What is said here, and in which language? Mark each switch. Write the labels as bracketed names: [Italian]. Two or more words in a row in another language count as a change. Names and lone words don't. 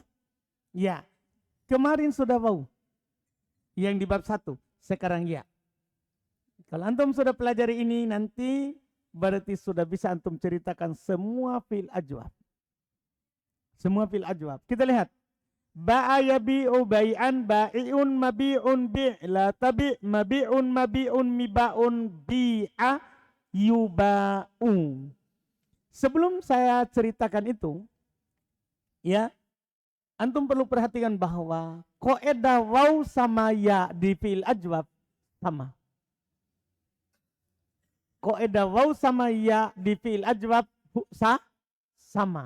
[Indonesian] Ya. Kemarin sudah waw. Yang di bab 1. Sekarang ya. Kalau antum sudah pelajari ini nanti berarti sudah bisa antum ceritakan semua [Arabic] فعل أجوف. [Indonesian] Semua [Arabic] فعل أجوف. [Indonesian] Kita lihat. [Arabic] باع يبيع بيعا بائع مبيع بع لا تبع مبيع مبيع مباع بيع يباع. [Indonesian] Sebelum saya ceritakan itu, ya, antum perlu perhatikan bahwa kaidah waw sama ya di [Arabic] فعل أجوف [Indonesian] sama. Kaidah waw sama ya di [Arabic] فعل أجوف [Indonesian] sama.